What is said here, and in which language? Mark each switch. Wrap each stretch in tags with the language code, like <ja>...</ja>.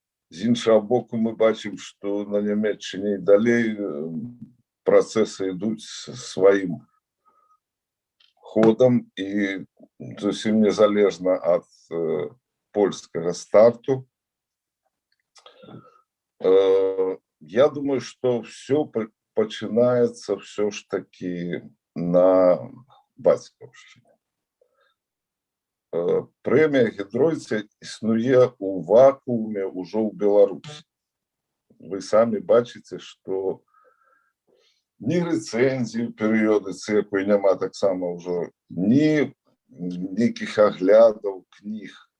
<be>З іншага боку, мы бачым, што на Нямецчыне і далей працэсы ідуць сваім ходам і зусім незалежна ад польскага старту.</be> <ru>Я думаю, что все починается все ж таки на Бацькаўшчыне.</ru> <be>Прэмія Гідройца існуе у вакууме ўжо ў Беларусі. Вы самі бачыце, што ні рэцэнзій у перыёдыцы, якой няма таксама ўжо, ні нейкіх аглядаў кніг.</be>